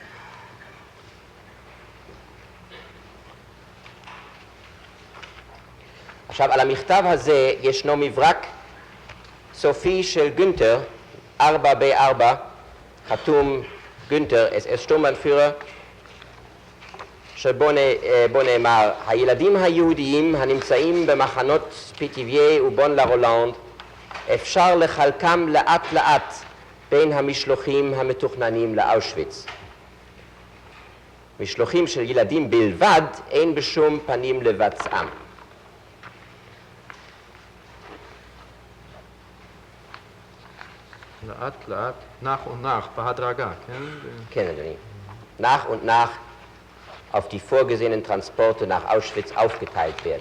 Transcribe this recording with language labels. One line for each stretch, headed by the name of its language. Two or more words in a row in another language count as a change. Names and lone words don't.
Hebrew: עכשיו, על המכתב הזה ישנו מברק סופי של גונטר, 4B4, חתום גונטר, SS שטורמבנפירר, שבו נאמר, הילדים היהודיים הנמצאים במחנות פיטיביה ובון לרולנד, אפשר לחלקם לאט לאט בין המשלוחים המתוכננים לאושוויץ. משלוחים של ילדים בלבד אין בשום פנים לבצעם. לאט לאט,
German: nach und nach,
Hebrew: בהדרגה, כן? כן, אדוני.
German: Nach und nach auf die vorgesehenen Transporte nach Auschwitz aufgeteilt werden.